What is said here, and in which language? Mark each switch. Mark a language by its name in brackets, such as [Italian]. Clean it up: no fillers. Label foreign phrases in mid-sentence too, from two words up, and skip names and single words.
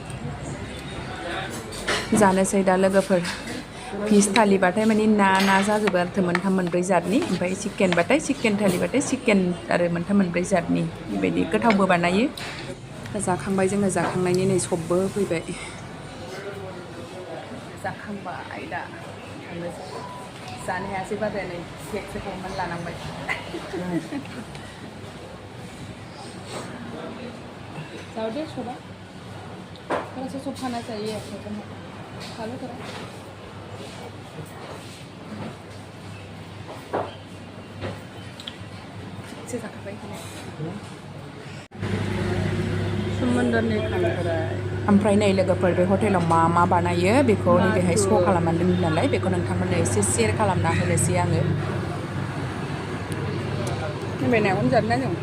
[Bodo] जानोसै दा लोगोफोर फिस थालिबाथाय माने ना जाजोबो आरो मोनथाम मोनब्रै जातनि ओमफ्राय चिकेनबाथाय चिकेन थालिबाथाय चिकेन आरो मोनथाम मोनब्रै जातनि बेबायदि गोथावबो बानायो जाखांबाय जोङो जाखांनायनि नै सबबो फैबाय जाखांबाय दा थांनोसै जानो हायासै बाबाया नै केकसो खालामनानै लानांबाय जाओ दे सोबा [Hindi] थोड़ा सा सब खाना चाहिए खा लो थोड़ा [Bodo] से जाखाबाय सोमोन्दोनि खांख्राय ओमफ्राय नै लोगोफोर बे हटेलाव मा बानायो बेखौ नैबेहाय श' खालामनानै दोनो नालाय बेखौ नोंथांमोननो एसे शेयार खालामना होनोसै आङो नैबे नाखौनो जादों ना जों